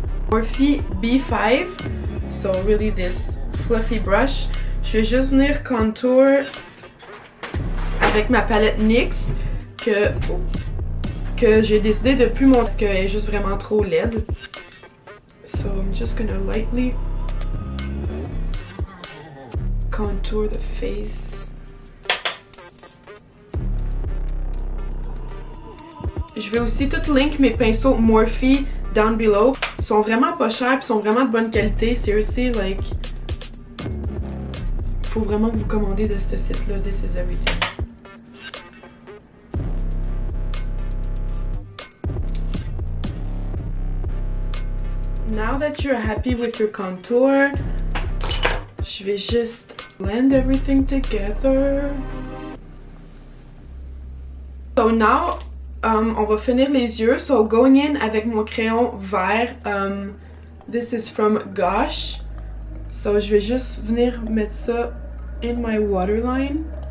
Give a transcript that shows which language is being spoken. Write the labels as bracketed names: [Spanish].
[English] Morphe B5, so really this fluffy brush. [French] Je vais juste venir contour avec ma palette NYX que j'ai décidé de plus monter parce qu'elle est juste vraiment trop laide. [English] So I'm just gonna lightly contour the face. [French] Je vais aussi tout link mes pinceaux Morphe [English] down below. [French] Ils sont vraiment pas chers, ils sont vraiment de bonne qualité. [English] Seriously, like, [French] faut vraiment que vous commandez de ce site-là. [English] This is everything. Now that you're happy with your contour, [French] je vais juste [English] blend everything together. So now, [French] on va finir les yeux. [English] So going in [French] avec mon crayon vert. [English] This is from Gosh. So [French] je vais juste venir mettre ça [English] in my waterline.